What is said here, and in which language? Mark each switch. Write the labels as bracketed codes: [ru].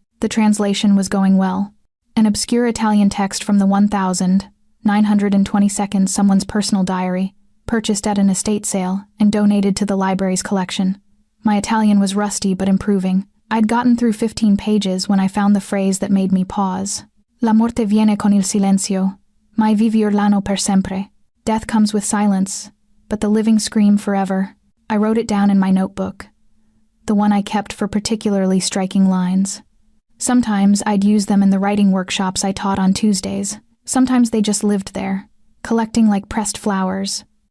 [en] The translation was going well. An obscure Italian text from the 1922nd someone's personal diary, purchased at an estate sale and donated to the library's collection. My Italian was rusty but improving. I'd gotten through 15 pages when I found the phrase that made me pause. [it] La morte viene con il silenzio, mai vivi urlano per sempre. [en] Death comes with silence, but the living scream forever. I wrote it down in my notebook, the one I kept for particularly striking lines. Sometimes I'd use them in the writing workshops I taught on Tuesdays. Sometimes they just lived there, collecting like pressed flowers.